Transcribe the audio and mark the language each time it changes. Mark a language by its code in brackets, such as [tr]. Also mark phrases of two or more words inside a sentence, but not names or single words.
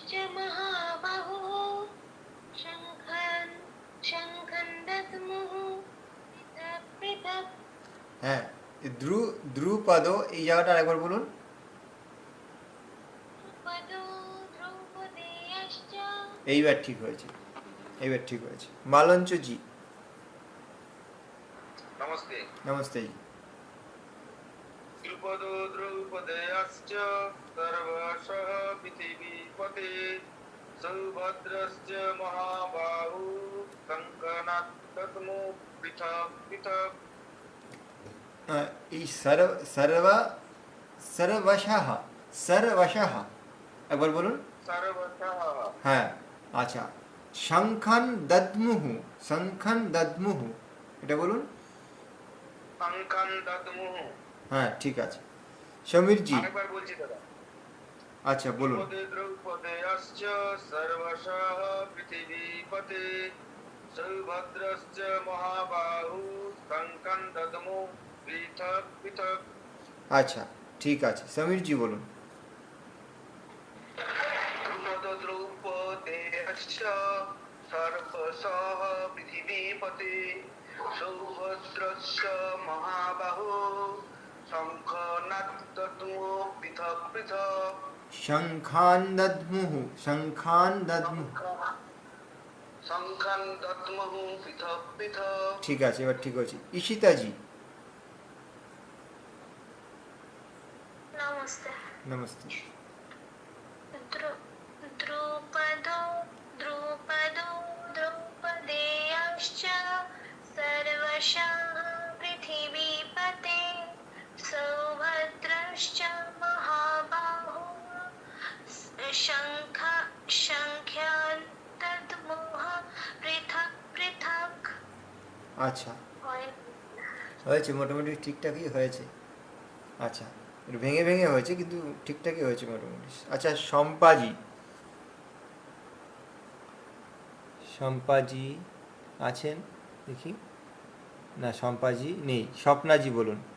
[sa] महाबाहुः शङ्खं शङ्खं दद्मुः पृथक् पृथक् [bn] হ্যাঁ, দ্রুপদ এই জায়গাটা আরেকবার বলুন। [sa] द्रुपदो द्रौपदेयश्च [bn] এইবার ঠিক হয়েছে, এইবার ঠিক হয়েছে। মালঞ্চ জি, नमस्ते নমস্তে জি। [sa] द्रुपदो द्रौपदेयश्च सर्वशः पृथिवीपते सौभद्रश्च महाबाहु कङ्कणात्तमो पृथक् पृथक् [bn] এই সর্বশः একবার বলুন। [sa] सर्वशः [bn] হ্যাঁ, আচ্ছা। [sa] শঙ্খান দদ্মুহু [bn] এটা বলুন। [sa] शङ्खं दद्मुः [bn] হ্যাঁ, ঠিক আছে। সমীর জি, আরেকবার বলছি দাদা আচ্ছা বলুন। [sa] द्रुपदे द्रौपदेयश्च सर्वशः पृथिवीपते सौभद्रश्च महाबाहु कङ्कं दद्मो पृथक् पृथक् [bn] আচ্ছা, ঠিক আছে। সমীর জি বলুন। [sa] द्रुपद द्रौपदेयश्च सर्वशः पृथिवीपते सौभद्रश्च महाबाहु शङ्खनादद्मो पृथक् पृथक् শঙ্খান দদ্মুহু शङ्खं दद्मः पृथक् पृथक् [bn] ঠিক আছে, এবার ঠিক হয়েছে। ঈশিতা জি, नमस्ते নমস্তে। [sa] द्रुपदो द्रौपदेयश्च सर्वशः पृथिवीपते सौभद्रश्च महाबाहुः शङ्ख्यां दद्मुः पृथक् पृथक् [bn] আচ্ছা, হয়েছে, মোটামুটি ঠিকঠাকই হয়েছে। আচ্ছা, একটু ভেঙে ভেঙে হয়েছে কিন্তু ঠিকঠাকই হয়েছে মোটামুটি। আচ্ছা, শম্পাজি আছেন দেখি, না শম্পাজি নেই। স্বপ্নাজি বলুন।